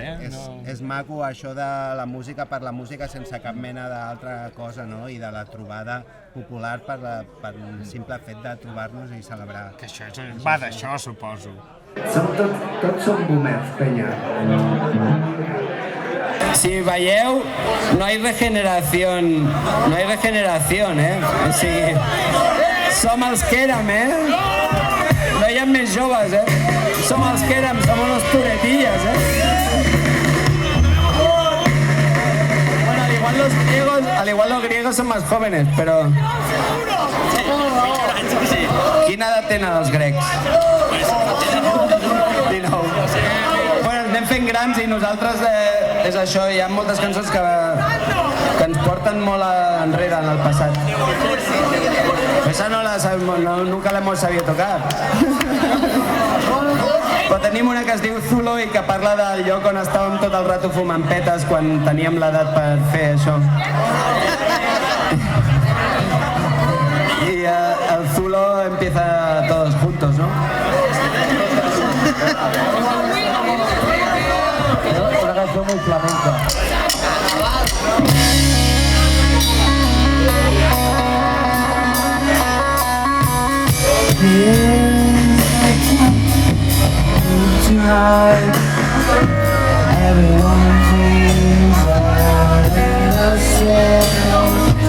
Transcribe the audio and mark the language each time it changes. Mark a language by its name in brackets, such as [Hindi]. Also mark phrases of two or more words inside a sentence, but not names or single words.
[Catalan] És maco això de la música per la música sense cap mena d'altra cosa, no? I de la trobada popular per un simple fet de trobar-nos i celebrar. Que això va d'això, suposo. Tots som boomers, penya. Si veieu, [Spanish] no hay regeneración, [Catalan] o sigui, som els que érem, no hi ha més més joves, Som els que érem, som [Spanish] unos turetillas, Bueno, al igual los griegos son más jóvenes, pero... [Catalan] Quina edat tenen els grecs? 19. Bueno, anem fent grans i nosaltres és això, hi ha moltes cançons que ens porten molt enrere en el passat. [Spanish] Esa nunca la hemos sabido tocar. [Catalan] Però tenim una que es diu Zulo i que parla del lloc on estàvem tot el rato fumant petes quan teníem l'edat per fer això. [Spanish] Y el Zulo empieza todos juntos, ¿no? Una canción muy flamenca. [English] Everyone thinks that innocent.